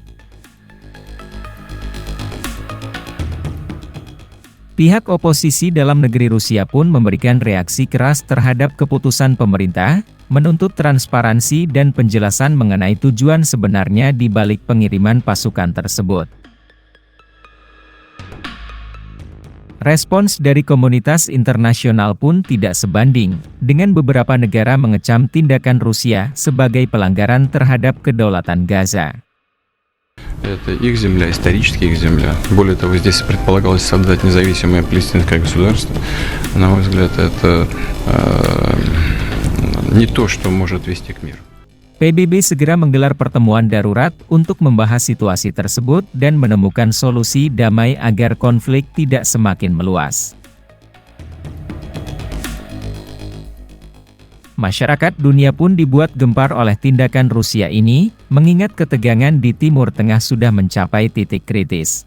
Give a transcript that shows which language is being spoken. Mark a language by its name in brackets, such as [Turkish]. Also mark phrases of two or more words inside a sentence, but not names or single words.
[Indonesian] Pihak oposisi dalam negeri Rusia pun memberikan reaksi keras terhadap keputusan pemerintah, menuntut transparansi dan penjelasan mengenai tujuan sebenarnya di balik pengiriman pasukan tersebut. Respons dari komunitas internasional pun tidak sebanding, dengan beberapa negara mengecam tindakan Rusia sebagai pelanggaran terhadap kedaulatan Gaza. [Russian] Это их земля, исторически их земля. Более того, здесь предполагалось создать независимое палестинское государство. На мой взгляд, это не то, что может вести к миру. [Indonesian] PBB segera menggelar pertemuan darurat untuk membahas situasi tersebut dan menemukan solusi damai agar konflik tidak semakin meluas. Masyarakat dunia pun dibuat gempar oleh tindakan Rusia ini, mengingat ketegangan di Timur Tengah sudah mencapai titik kritis.